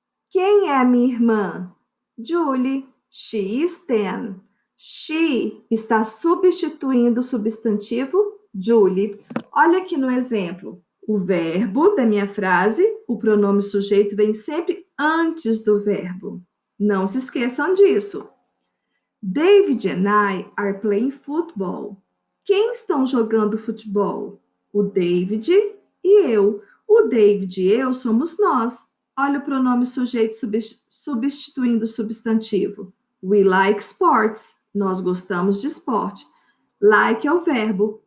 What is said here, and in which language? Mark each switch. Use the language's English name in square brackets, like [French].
[Portuguese] Quem é a minha irmã? Julie, [English] she is 10. [Portuguese] She está substituindo o substantivo Julie. Olha aqui no exemplo. O verbo da minha frase, o pronome sujeito vem sempre antes do verbo. Não se esqueçam disso. [English] David and I are playing football. [Portuguese] Quem estão jogando futebol? O David e eu. O David e eu somos nós. Olha o pronome sujeito substituindo o substantivo. [English] We like sports. [Portuguese] Nós gostamos de esporte. Like é o verbo.